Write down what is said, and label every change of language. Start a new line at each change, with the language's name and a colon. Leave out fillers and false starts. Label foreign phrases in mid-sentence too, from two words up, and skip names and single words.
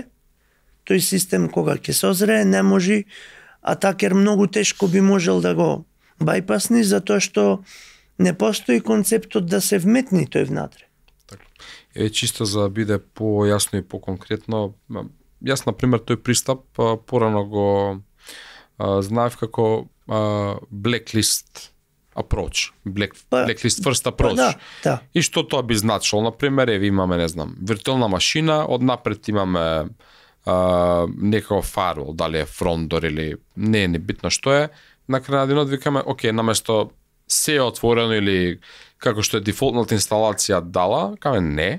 Macedonian: Тој систем кога ќе созрее не може, атакер многу тешко би можел да го байпасни, затоа што не постои концептот да се вметни тој внатре. Така. Чисто за да биде појасно и поконкретно, јас на пример тој пристап порано го знаев како
English: blacklist approach, blacklist first approach.
Macedonian: Да. И што тоа би значило? Например, имаме, не знам, виртуелна машина, однапред имаме некако фарул, дали е фронтдор или не е небитно што е, на крај на денот викаме, окей, наместо се е отворено или како што е дефолтната инсталација дала, каме не.